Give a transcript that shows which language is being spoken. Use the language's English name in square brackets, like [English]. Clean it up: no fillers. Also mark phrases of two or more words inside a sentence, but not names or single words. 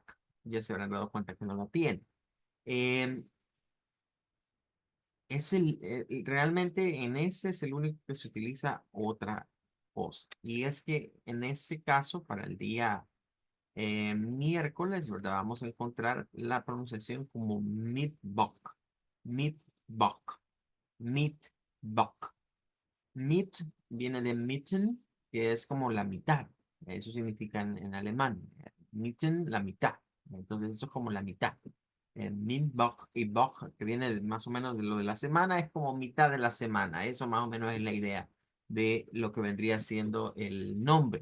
[Spanish] Ya se habrán dado cuenta que no la tiene. Eh, realmente en este es el único que se utiliza otra cosa. Y es que en este caso, para el día miércoles, ¿verdad? Vamos a encontrar la pronunciación como Mittwoch. Mittwoch. Mittwoch. Mit viene de mitten, que es como la mitad. Eso significa en alemán. Mitten, la mitad. Entonces, esto es como la mitad. Mittwoch y Woch, que viene más o menos de lo de la semana, es como mitad de la semana. Eso más o menos es la idea de lo que vendría siendo el nombre.